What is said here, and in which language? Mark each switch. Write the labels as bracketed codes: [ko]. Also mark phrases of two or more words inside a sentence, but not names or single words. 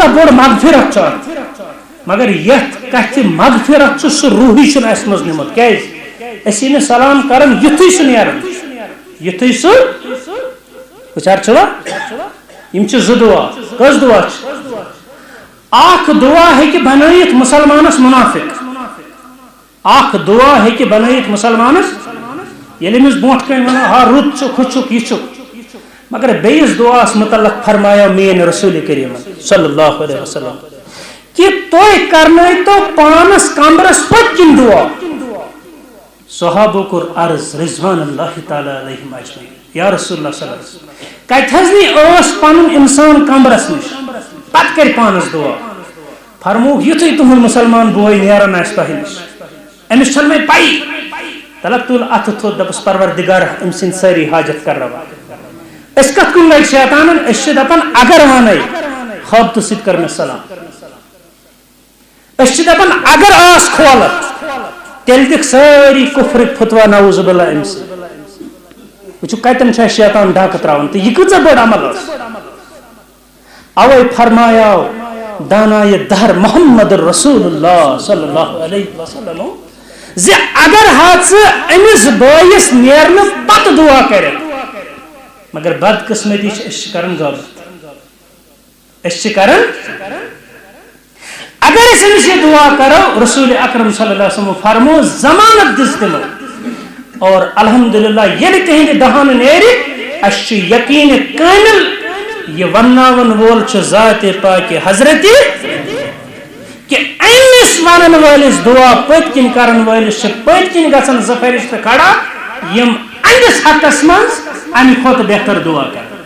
[ks] بوٚڑ مغفرت چھُ اتھ مگر یتھ کتھِ مغفرت چھُ سُہ روحی چھُنہٕ اسہِ منٛز نِمُت کیازِ أسۍ ییٚلہِ سلام کران یُتھُے سُہ نیران یُتھُے سُہ وٕچھان چھُوا یِم چھِ زٕ دُعا کٔژ دُعا چھِ اکھ دُعا ہیٚکہِ بنٲیِتھ مُسلمانس مُنافِق اکھ دُعا ہیٚکہِ بنٲیِتھ مُسلمانس ییٚلہِ أمِس برونٛٹھ کَنۍ وَنو ہا رُت چھُکھ ہُہ چھُکھ یہِ چھُکھ مگر بیٚیِس دُعاہس مُتعلق فرمایا میٲنۍ رسوٗلِ کریٖم [ar] صلی اللہ علیہ وسلم [ks] کہ تُہۍ کرنٲیتو پانس کمرس پٔتۍ کِنۍ دُعا صحابو کوٚر عرض [ar] رضوان اللہ تعالیٰ علیہم اجمعین یا رسول اللہ صلی اللہ علیہ وسلم [ks] کتہِ حظ نی ٲس پنُن انسان کمرس نِش پتہٕ کرِ پانس دُعا فرمووُکھ یُتھُے تُہُنٛد مُسلمان بوے نیران آسہِ تۄہہِ نِش أمِس چھنہٕ مےٚ پَیی تلک تُل اَتھٕ تھوٚد دَپُس پروردِگار أمۍ سٕنٛدۍ سٲری حاجت کرناوان أسۍ کتھ کُن لگہِ شیطانن أسۍ چھِ دپان اگر ونے خٲبتہٕ سۭتۍ کٔر مےٚ سلام أسۍ چھِ دپان اگر آس کھولکھ تیٚلہِ دِکھ سٲری کُفرٕکۍ فتوا [ar] نعوذ باللہ [ks] أمۍ سۭتۍ وٕچھو کتٮ۪ن چھُ اَسہِ شیطان ڈاکہٕ تراوان تہٕ یہِ کۭژاہ بٔڑ عمل ٲس اوے فرمایاو دانایہِ دہر [ar] محمد رسول اللہ صلی اللہ علیہ وسلم [ks] زِ اگر ہا ژٕ أمِس بٲیِس نیرنہٕ پتہٕ دُعا کٔرِتھ مگر بدقسمتی چھِ أسۍ چھِ کران غلط أسۍ چھِ کران اگر أسۍ أمِس یہِ دُعا کرو رسول اکرم [ar] صلی اللہ علیہ وسلم [ks] فرمو ضمانت دِژ تِمو اور الحمدللہ ییٚلہِ تِہنٛدِ دہانہٕ نیرِ اَسہِ چھُ یقیٖن کامل یہِ ونناون وول چھُ ذاتِ پاکہِ حضرتِ کہ أمِس ونن وٲلِس دُعا پٔتۍ کِنۍ کرن وٲلِس چھِ پٔتۍ کِنۍ گژھان زٕ فرشتہٕ کھڑا یِم أہنٛدِس حقس منٛز امہِ کھۄتہٕ بہتر دُعا کران